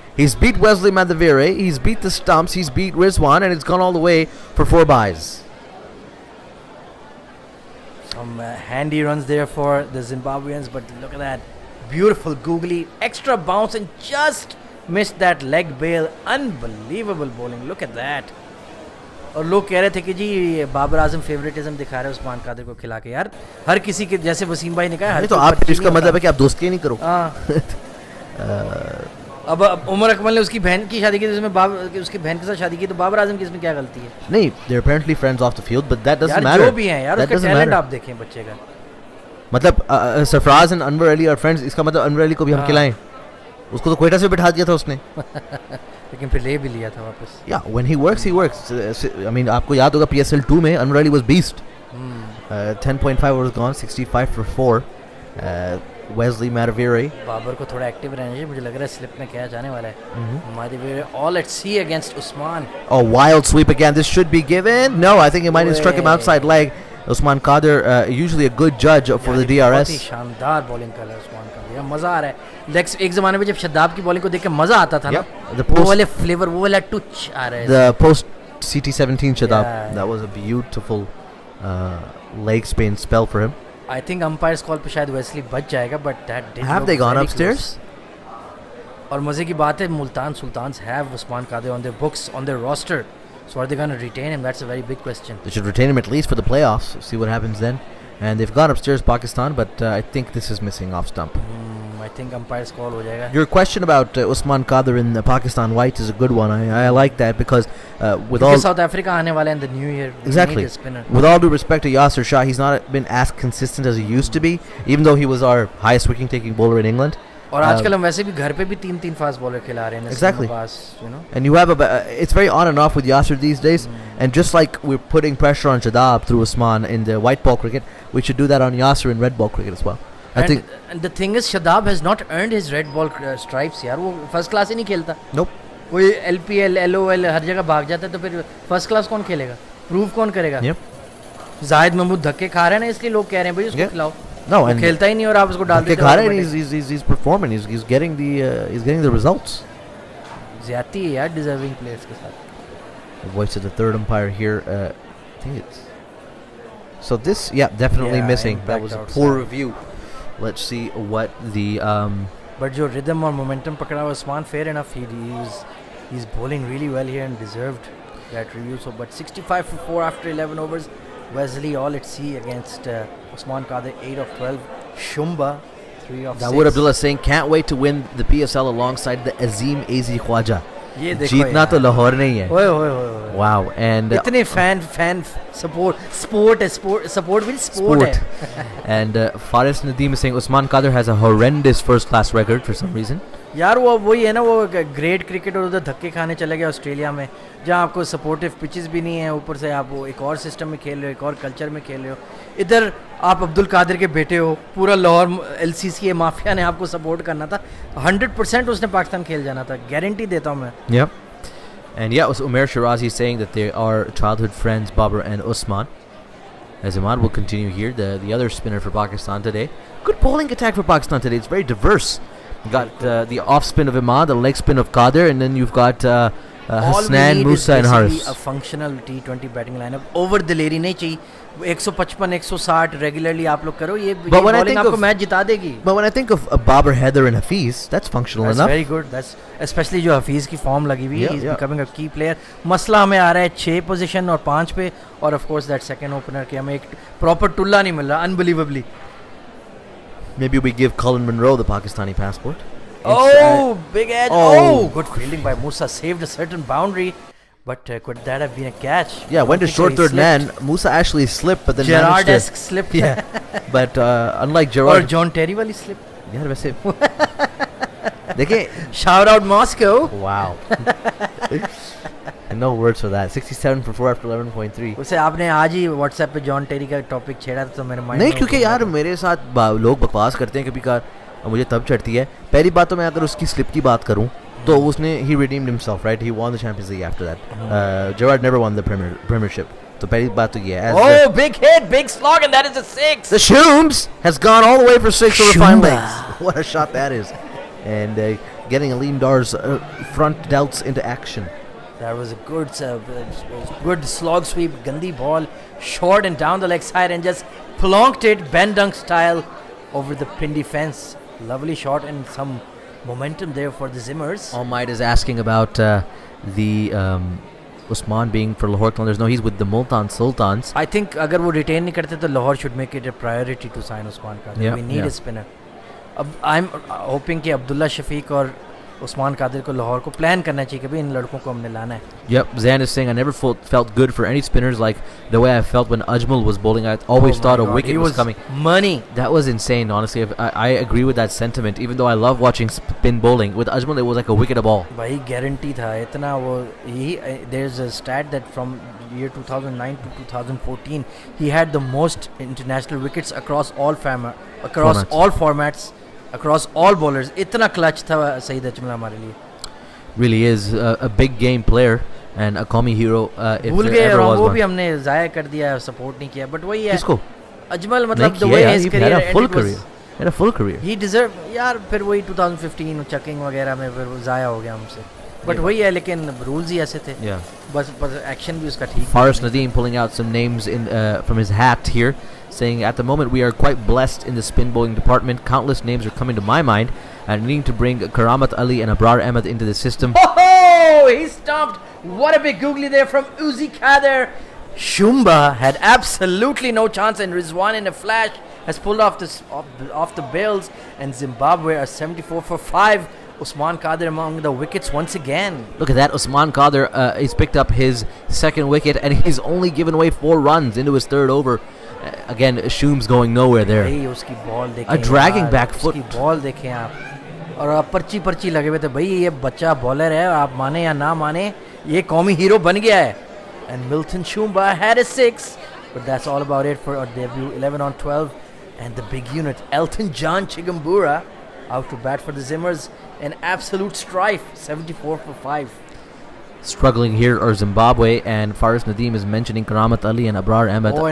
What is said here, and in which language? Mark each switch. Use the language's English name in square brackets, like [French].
[English] He's beat Wesley Madhavire. He's beat the stumps. He's beat Rizwan, and it's gone all the way for 4 byes. Some handy runs there for the Zimbabweans, but look at that. Beautiful googly, extra bounce and just missed that leg bail. Unbelievable bowling. Look at that. [Hindi] और लोग कह रहे थे कि जी Babar Azam favouritism दिखा रहे हैं उस्मान कादिर को खिला के. यार हर किसी के जैसे वसीम भाई ने कहा हर तो आप इसका मतलब है कि आप दोस्ती नहीं करो. अब उमर अकमल ने उसकी बहन की शादी की तो उसमें उसकी बहन के साथ शादी की तो बाबर आजम की इसमें क्या गलती है? [English] नहीं, they are apparently friends off the field, but that doesn't [Hindi] यार [English] matter. [Hindi] जो भी हैं यार उसका टैलेंट आप देखें बच्चे का. मतलब सरफराज एंड अनवर अली और फ्रेंड्स, इसका मतलब अनवर अली को भी हम खिलाएं. उसको तो क्वेटा से बिठा दिया था उसने. लेकिन फिर ले भी लिया था वापस. [English] Yeah, when he works, he works. I mean, [Hindi] आपको याद होगा PSL 2 में Anwar Ali [English] was beast. 10.5 overs gone, 65 for 4. Wesley Madhavire. [Hindi] Babar को थोड़ा एक्टिव रहना चाहिए. मुझे लग रहा है स्लिप में क्या जाने वाला है. [English] Madhavire all at sea against Usman. Oh, wild sweep again. This should be given. No, I think he might have struck him outside leg. Usman Qadir, usually a good judge for the DRS. [Hindi] बहुत ही शानदार bowling कर रहा है उस्मान कादिर. यार मजा आ रहा है. Legs एक जमाने में जब शद्दाब की बॉलिंग को देख के मजा आता था ना. वो वाले फ्लेवर, वो वाला टच आ रहा है. [English] The post CT17 Shadab. Yeah. That was a beautiful leg spin spell for him. I think umpire's call [Hindi] पे शायद वेस्ली बच जाएगा, [English] but that did. Have they gone upstairs? [Hindi] और मजे की बात है Multan sultans [English] have Usman Qadir on their books, on their roster. So are they going to retain him? That's a very big question. They should retain him at least for the playoffs. See what happens then. And they've gone upstairs, Pakistan, but I think this is missing off stump. I think umpire's call [Hindi] हो जाएगा. [English] Your question about Usman Qadir in Pakistan white is a good one. I like that because with all South Africa [Hindi] आने वाले [English] in the new year. Exactly. With all due respect to Yasir Shah, he's not been as consistent as he used to be, even though he was our highest wicket-taking bowler in England. [Hindi] और आजकल हम वैसे भी घर पे भी 3-3 fast bowler खिला रहे हैं [English] Exactly. पास, you know. And you have it's very on and off with Yasser these days. And just like we're putting pressure on Shadab through Usman in the white ball cricket, we should do that on Yasser in red ball cricket as well. I think. And the thing is, Shadab has not earned his red ball stripes [Hindi] यार, वो first class ही नहीं खेलता. [English] Nope. [Hindi] वो LPL, LOL हर जगह भाग जाता है, तो फिर फर्स्ट क्लास कौन खेलेगा? प्रूव कौन करेगा? [English] Yep. [Hindi] जाहिद महमूद धक्के खा रहे हैं ना, इसलिए लोग कह रहे हैं भाई उसको खिलाओ. [English] No, [Hindi] वो [English] and [Hindi] खेलता ही नहीं और आप उसको डाल देते खा रहे हैं. [English] He's performing. He's getting the results. [Hindi] ज्यादती है यार डिजर्विंग प्लेयर्स के साथ. [English] The voice of the third umpire here. I think it's. So this, definitely missing. That was a poor review. Let's see what the. But जो rhythm और momentum [Hindi] पकड़ा हुआ [English] Usman, fair enough. He's bowling really well here and deserved that review. So, but 65 for 4 after 11 overs. Wesley all at sea against Usman Qadir, 8 of 12. Shumba, 3 of 6. Dawood Abdullah saying can't wait to win the PSL alongside the Azim AZ Khwaja. [Hindi] ये देखो जीतना तो लाहौर नहीं है. ओए. [English] Wow, and [Hindi] इतने [English] fan support means sport है. And Faris Nadeem is saying Usman Qadir has a horrendous first class record for some reason. [Hindi] यार वो वही है ना, वो ग्रेट क्रिकेट और उधर धक्के खाने चले गया ऑस्ट्रेलिया में, जहाँ आपको सपोर्टिव पिचेस भी नहीं है, ऊपर से आप वो एक और सिस्टम में खेल रहे हो, एक और कल्चर में खेल रहे हो. इधर आप अब्दुल कादिर के बेटे हो, पूरा लाहौर LCC माफिया ने आपको सपोर्ट करना था. 100% उसने पाकिस्तान खेल जाना था, गारंटी देता हूँ मैं. [English] Yep. And Umair Shirazi is saying that they are childhood friends, Babar and Usman. As Imad will continue here, the other spinner for Pakistan today. Good bowling attack for Pakistan today. It's very diverse. You got the off spin of Imad, the leg spin of Qadir, and then you've got Hasnan, Musa, and Haris. A functional T20 batting lineup. [Hindi] Over दिलेरी नहीं चाहिए. 155, 160 regularly आप लोग करो, ये bowling आपको match जिता देगी. [English] But when I think of Babar, Heather, and Hafiz, that's functional enough. That's very good. That's especially [Hindi] जो हफीज की फॉर्म लगी हुई है. [English] He's becoming a key player. [Hindi] मसला हमें आ रहा है 6 पोजीशन और 5 पे, और [English] of course that second opener [Hindi] कि हमें एक proper टुल्ला नहीं मिल रहा, [English] unbelievably. Maybe we give Colin Munro the Pakistani passport. Oh, big edge. Oh, good fielding by Musa. Saved a certain boundary. But could that have been a catch? Yeah, went to short third man. Musa actually slipped, but then Gerrard-esque slip. Yeah, but unlike Gerrard. Or John Terry wali slip. [Hindi] Yeah, वैसे. देखिए. [English] Shout out Moscow. Wow. No words for that. 67 for 4 after 11.3. [Hindi] उसे आपने आज ही WhatsApp पे John टेरी का topic छेड़ा था, तो मेरे माइंड नहीं, क्योंकि यार मेरे साथ लोग बकवास करते हैं कभी कार, मुझे तब चढ़ती है. पहली बात तो मैं अगर उसकी स्लिप की बात करूं तो उसने [English] he redeemed himself, right? He won the Champions League after that. Gerrard never won the Premiership. [Hindi] तो पहली बात तो ये है. [English] Oh, big hit, big slog, and that is a 6. The Shooms has gone all the way for 6 over fine legs. What a shot that is. And getting Aleem Dar's front delts into action. That was a good slog sweep, gandhi ball, short and down the leg side, and just plonked it Ben Dunk style over the Pindi fence. Lovely shot and some momentum there for the Zimmers. All Might is asking about the Usman being for Lahore Qalandars. No, he's with the Multan Sultans. I think [Hindi] अगर वो [English] retain [Hindi] नहीं करते तो [English] Lahore should make it a priority to sign Usman Qadir. We need a spinner. I'm hoping [Hindi] कि अब्दुल्ला शफीक और उस्मान कादिर को लाहौर को plan करना चाहिए कि भाई इन लड़कों को हमने लाना है. [English] Yep, Zan is saying I never felt good for any spinners like the way I felt when Ajmal was bowling. I always thought a wicket was coming. Money. That was insane, honestly. I agree with that sentiment. Even though I love watching spin bowling, with Ajmal it was like a wicket a ball. [Hindi] भाई guarantee था इतना वो. [English] There's a stat that from year 2009 to 2014 he had the most international wickets across all formats. Across all bowlers. [Hindi] इतना clutch था सईद अजमल हमारे लिए. [English] Really is a big game player and a Qawmi hero. [Hindi] भूल गए और वो भी हमने ज़ाया कर दिया, सपोर्ट नहीं किया. But वही है. किसको? अजमल मतलब [English] the way his career ended had a full career. He deserved. [Hindi] यार फिर वही 2015 चकिंग वगैरह में फिर ज़ाया हो गया हमसे. But वही है, लेकिन रूल्स ही ऐसे थे. [English] Yeah. [Hindi] बस एक्शन भी उसका ठीक. [English] Faris Nadeem pulling out some names from his hat here, saying at the moment we are quite blessed in the spin bowling department. Countless names are coming to my mind, and needing to bring Karamat Ali and Abrar Ahmed into the system. Oh, he stomped. What a big googly there from Uzi Kader. Shumba had absolutely no chance, and Rizwan in a flash has pulled off the bills, and Zimbabwe are 74 for 5. Usman Qadir among the wickets once again. Look at that. Usman Qadir he's picked up his second wicket, and he's only given away 4 runs into his third over. Again, Shoom's going nowhere there. [Hindi] Hey, uski ball dekhe [English] a dragging back foot. [Hindi] Uski ball dekhe aap. और आप पर्ची लगे हुए थे भाई ये बच्चा bowler है आप माने या ना माने ये कौमी हीरो बन गया है. [English] And Milton Shumba had a 6, but that's all about it for our debut. 11 on 12, and the big unit Elton John Chigumbura out to bat for the Zimmers. An absolute strife, 74 for 5. Struggling here are Zimbabwe, and Faris Nadeem is mentioning Karamat Ali and Abrar Ahmed.